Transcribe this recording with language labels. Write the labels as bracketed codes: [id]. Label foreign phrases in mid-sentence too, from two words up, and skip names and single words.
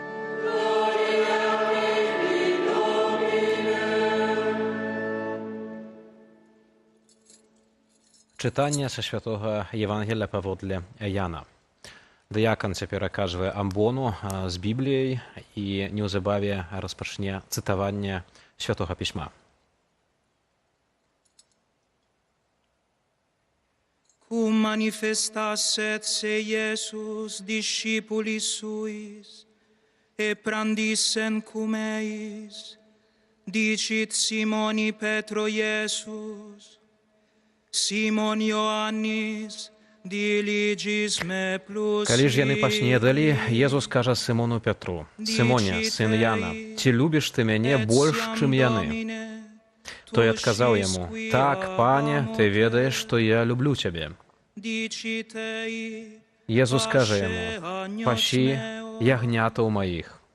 [be] Читання са святого Євангелія паводле Яна. Дыякан цяпер аказвае амбону з Бібліяй і неўзабаве распачне цытаванне святога пісьма. [la] Cum manifestasset se Iesus discipulis suis, e prandissen cum eis, dicit Simoni Petro Iesus, Simon Ioannis, diligis me plus. [be] Калі ж яны паснедалі, Езус кажа Симону Петру: «Симоне, сын Яна, ці любіш ты мяне больш, чым яны?» Той адказаў яму: «Так, пане, ты ведаеш, што я люблю цябе». Езус кажа яму: «Пасі ягнятаў маіх».